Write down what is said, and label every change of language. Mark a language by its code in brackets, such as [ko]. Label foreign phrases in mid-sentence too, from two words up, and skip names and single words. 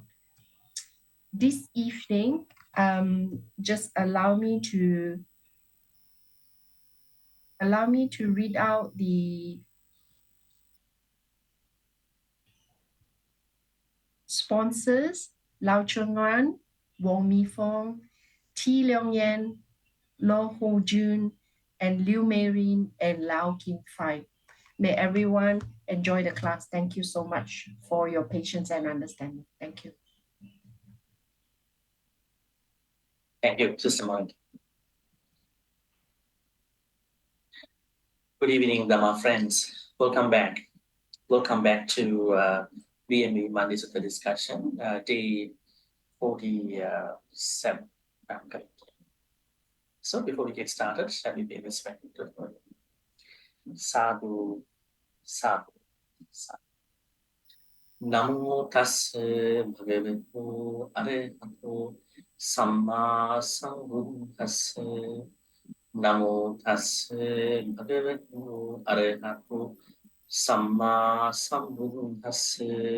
[en] This evening, just allow me to read out the sponsors: Lau Cheng-Wan, Wong Mi-Fong, T. Leong Yen, Lo Ho Jun, and Liu Mei-rin, and Lau Kim Fai. May everyone enjoy the class. Thank you so much for your patience and understanding. Thank you. Thank you, Sister Monica. Good evening, Dhamma friends. Welcome back. Welcome back to BMV Monday Sutta discussion, day 47. So before we get started, shall we pay respect to the Lord? [pi] Sadhu, sadhu, sadhu. Namo tassa bhagavato arahato samma sambuddhassa. Namo tassa bhagavato arahato samma sambuddhassa.